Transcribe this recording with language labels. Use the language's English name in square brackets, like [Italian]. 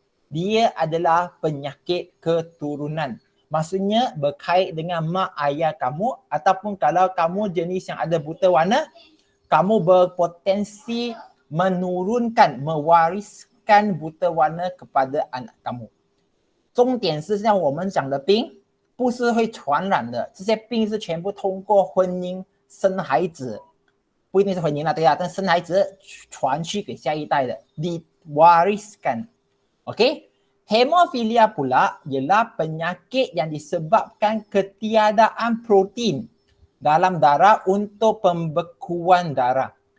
[Malay] Dia adalah penyakit keturunan. Maksudnya berkait dengan mak ayah kamu ataupun kalau kamu jenis yang ada buta warna, kamu berpotensi menurunkan, mewariskan buta warna kepada anak kamu. [Chinese] 重点是像我们讲的病，不是会传染的，这些病是全部通过婚姻生孩子，不一定是婚姻啦，对啊，但生孩子传去给下一代的，diwariskan. [Malay] Okey? Hemofilia pula ialah penyakit yang disebabkan ketiadaan protein dalam darah untuk pembekuan darah.